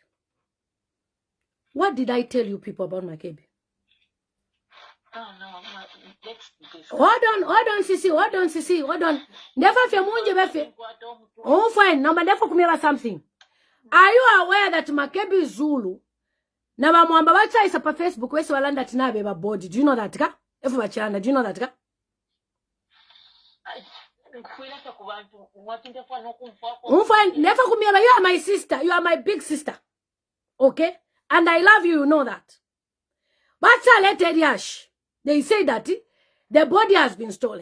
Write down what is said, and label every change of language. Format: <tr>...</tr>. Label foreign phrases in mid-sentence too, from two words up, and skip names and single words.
<en>What did I tell you people about Makebi? Oh, no. Let's discuss. Hold on, Sisi, hold on. Never fear</en> <bem>munje befe.</bem> <en>Oh, fine. Now, never kumira something. Are you aware that Makebi Zulu?</en> <bem>Na ba mwamba bacha isa pa Facebook wesi walanda tinabe ba body.</bem> <en>Do you know that</en> <bem>ka? Efu bachanda,</bem> <en>do you know that ka? Fine. Never kumira. You are my sister. You are my big sister. Okay? And I love you, you know that. But they say that the body has been stolen.</en>